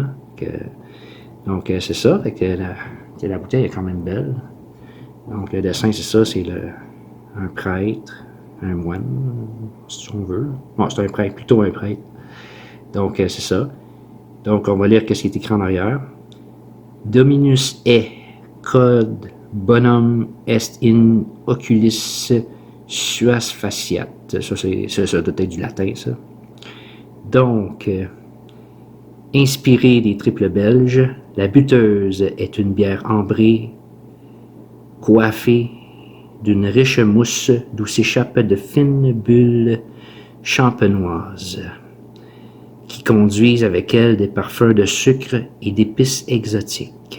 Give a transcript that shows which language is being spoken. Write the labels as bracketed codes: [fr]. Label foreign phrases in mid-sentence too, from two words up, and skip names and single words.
[fr] Donc, c'est ça. Fait que la bouteille est quand même belle. Donc, le dessin, c'est ça, c'est un prêtre, un moine, si on veut. Bon, c'est un prêtre, plutôt un prêtre. Donc, c'est ça. Donc, on va lire ce qui est écrit en arrière. [la] Dominus est, code, bonum est in oculis suas faciat. [fr] Ça doit être du latin, ça. Donc, inspirée des triples belges, la buteuse est une bière ambrée, coiffée d'une riche mousse d'où s'échappent de fines bulles champenoises, qui conduisent avec elles des parfums de sucre et d'épices exotiques.